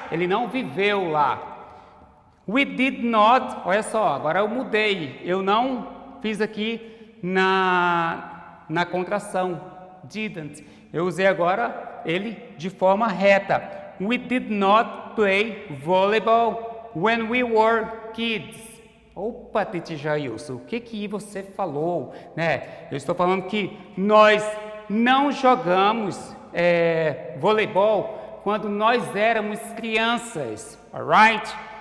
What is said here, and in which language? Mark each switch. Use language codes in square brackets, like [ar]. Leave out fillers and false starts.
[pt] Ele não viveu lá. [en] We did not, [pt] olha só, agora eu mudei, eu não fiz aqui na contração, didn't. Eu usei agora ele de forma reta. [en] We did not play volleyball when we were kids. [pt] Opa, Teacher Jailson, o que você falou, né? Eu estou falando que nós não jogamos voleibol quando nós éramos crianças, alright?